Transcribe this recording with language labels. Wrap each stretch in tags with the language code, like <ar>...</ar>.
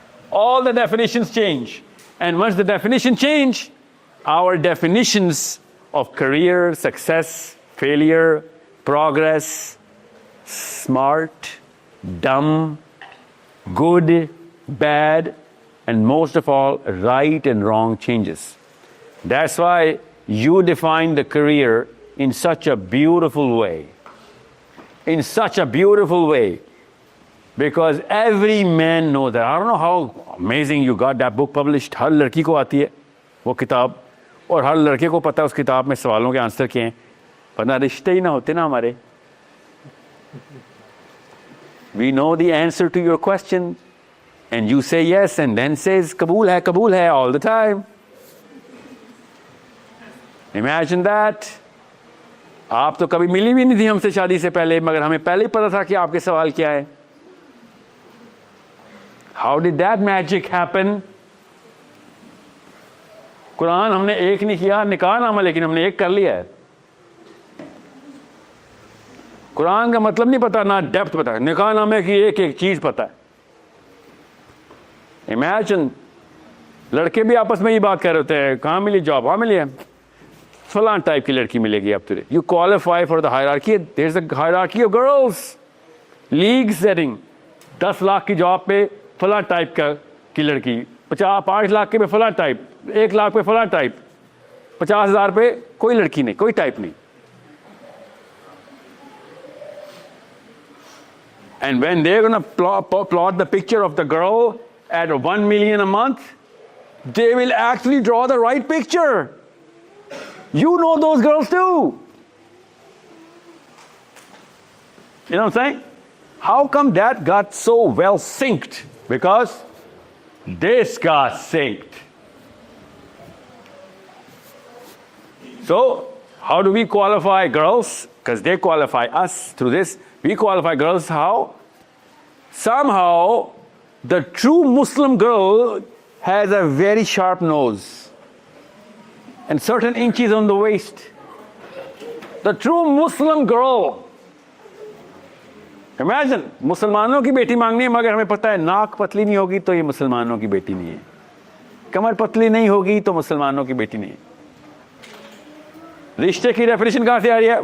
<en>All the definitions change. And once the definition change, our definitions of career, success, failure, progress, smart, dumb, good, bad, and most of all, right and wrong changes. That's why you define the career in such a beautiful way. In such a beautiful way. Because every man knows that. I don't know how amazing you got that book published.</en> <hi>हर लड़की को आती है वो किताब, और हर लड़के को पता है उस किताब में सवालों के आंसर क्या हैं. वरना रिश्ते ही ना होते ना हमारे.</hi> <en>We know the answer to your question, and you say yes, and then says kabul hai all the time. Imagine that.</en> <hi>आप तो कभी मिली भी नहीं थी हमसे शादी से पहले, मगर हमें पहले ही पता था कि आपके सवाल क्या है.</hi> <en>How did that magic happen?</en> <hi>Quran हमने एक नहीं किया, निकाह नामा लेकिन हमने एक कर लिया है. कुरान का मतलब नहीं पता, ना डेप्थ पता, निकाह नामे की एक एक चीज पता है. इमेजिन, लड़के भी आपस में ये बात कर रहे होते हैं, कहाँ मिली जॉब, वहाँ मिली है, फलां टाइप की लड़की मिलेगी अब तुझे.</hi> <en>You qualify for the hierarchy, there is a hierarchy of girls.</en> <hi>League setting, 10 lakh की जॉब पे फला टाइप की लड़की, 5 लाख के पे फला टाइप, 1 लाख पे फला टाइप, 50,000 पे कोई लड़की नहीं, कोई टाइप नहीं.</hi> <en>And when they're going to plot the picture of the girl at 1 million a month, they will actually draw the right picture. You know those girls too. You know what I'm saying? How come that got so well synced? Because this got synced. So, how do we qualify girls? Because they qualify us through this. We qualify girls how? Somehow, the true Muslim girl has a very sharp nose and certain inches on the waist. The true Muslim girl.</en> <hi>Imagine, मुसलमानों की बेटी मांगनी है, मगर हमें पता है नाक पतली नहीं होगी तो ये मुसलमानों की बेटी नहीं है, कमर पतली नहीं होगी तो मुसलमानों की बेटी नहीं है. रिश्ते की डेफिनेशन कहां से आ रही है?</hi>